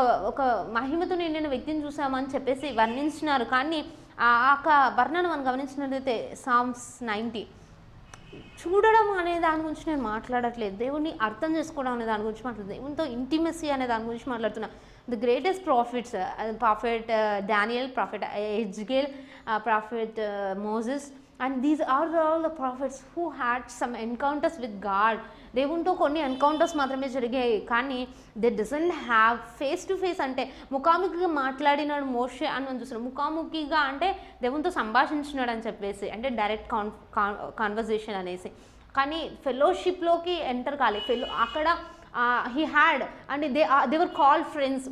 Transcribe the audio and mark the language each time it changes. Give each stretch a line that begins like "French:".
Telugu: ఒక మహిమతో నిండిన వ్యక్తిని చూసామని చెప్పేసి వర్ణించినారు. కానీ ఆ వర్ణన మనం గమనించినట్లయితే సామ్స్ 90 చూడడం అనే దాని గురించి నేను మాట్లాడట్లేదు, దేవుడిని అర్థం చేసుకోవడం అనే దాని గురించి మాట్లాడుతున్నాను, దేవునితో ఇంటిమసీ అనే దాని గురించి మాట్లాడుతున్నా.
English: the greatest prophets, prophet Daniel, prophet Ezekiel, prophet Moses, and these are all the prophets who had some encounters with God.
Telugu: దేవునితో కొన్ని ఎన్కౌంటర్స్ మాత్రమే జరిగాయి, కానీ
English: They doesn't have face to face.
Telugu: అంటే ముఖాముఖిగా మాట్లాడినాడు మోషే అని మనం చూస్తున్నాం. ముఖాముఖిగా అంటే దేవునితో సంభాషించినాడు అని చెప్పేసి, అంటే డైరెక్ట్ కాన్వర్జేషన్ అనేసి. కానీ ఫెలోషిప్లోకి ఎంటర్ కాలేదు. అక్కడ
English: He had and they were call friends.